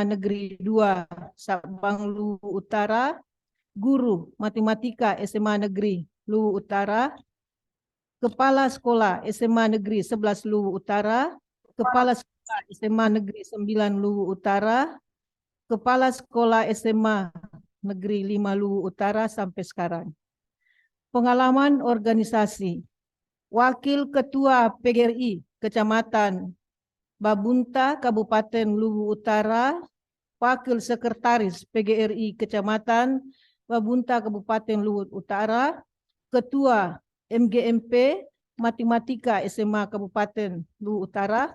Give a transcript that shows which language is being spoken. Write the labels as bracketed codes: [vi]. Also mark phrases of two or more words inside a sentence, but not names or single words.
[id] Negeri 2 Sabang Luwu Utara, Guru Matematika SMA Negeri Luwu Utara, Kepala Sekolah SMA Negeri 11 Luwu Utara, Kepala Sekolah SMA Negeri 9 Luwu Utara, Kepala Sekolah SMA Negeri 5 Luwu Utara sampai sekarang. Pengalaman organisasi: Wakil Ketua PGRI Kecamatan Babunta, Kabupaten Luwu Utara, Wakil Sekretaris PGRI Kecamatan Babunta, Kabupaten Luwu Utara, Ketua MGMP Matematika SMA Kabupaten Luwu Utara,